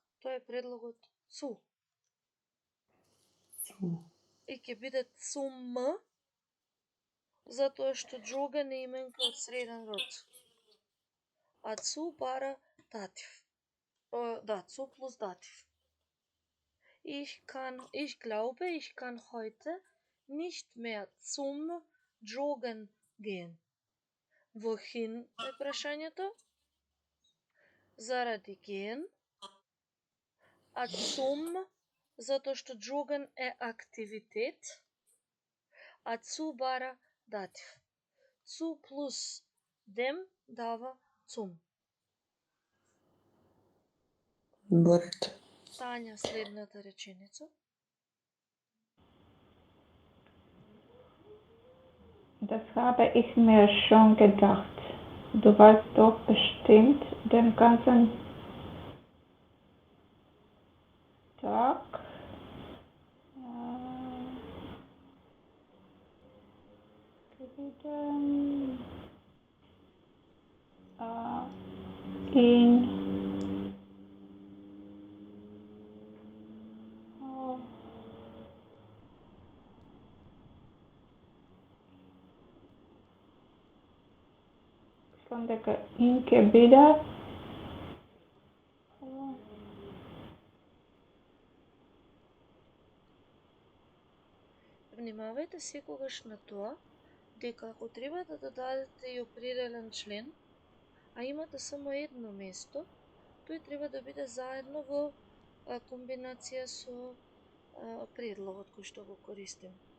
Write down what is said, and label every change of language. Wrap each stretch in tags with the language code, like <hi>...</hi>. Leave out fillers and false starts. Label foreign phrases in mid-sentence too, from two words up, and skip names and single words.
<mk>Тоа е предлогот цу. И ќе биде zum, затоа што Joggen е именка од среден род. А цу бара датив. Да, цу плюс датив.</mk> <de>Ich glaube, ich kann heute nicht mehr zum Joggen gehen.</de> <mk>Wohin е прашањето? Заради gehen. А zum, затоа што Joggen е активитет. А цу бара датив. Цу плюс dem дава zum. Борет. Тања следната реченица.</mk> <de>Das habe ich mir schon gedacht. Du warst doch bestimmt den ganzen Tag in</de> <mk>дека in ќе биде Внимавајте секогаш на тоа, дека ако треба да додадете и определен член, а имате само едно место, тој треба да биде заедно во комбинација со предлогот кој што го користим.</mk>